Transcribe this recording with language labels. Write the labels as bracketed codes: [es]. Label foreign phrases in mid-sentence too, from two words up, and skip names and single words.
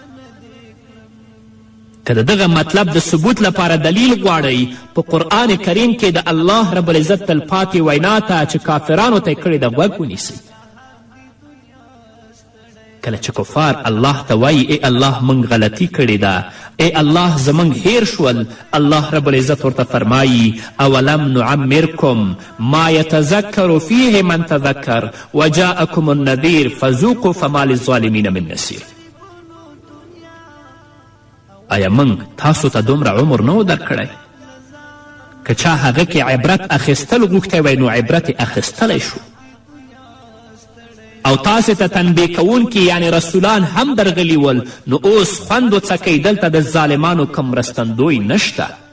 [ps] که د دغه مطلب د ثبوت لپاره دلیل غواړئ په قرآن کریم کې د الله رب العزت تلپاتې وینا ته چې کافرانو ته یې کړې ده غوږ ونیسئ. کله چې کفار الله ته وایي ای الله موږ غلطي کړې ده، ای الله زموږ هیر شول، الله رب العزت ورته فرمایي [ar] اولم نعمرکم ما یتذکر فیه من تذکر وجاءکم النذیر فذوقوا فما للظالمین من نصیر. [ps] آیا موږ تاسو ته دومره عمر نه و درکړی؟ که چا هغه کې عبرت اخیستل غوښتی وی نو عبرت یې اخیستلی شو او تاسې ته تنبیه کوونکي یعنی رسولان هم درغلي ول، نو اوس خوند وڅکئ دلته د ظالمانو کم مرستندوی نشته.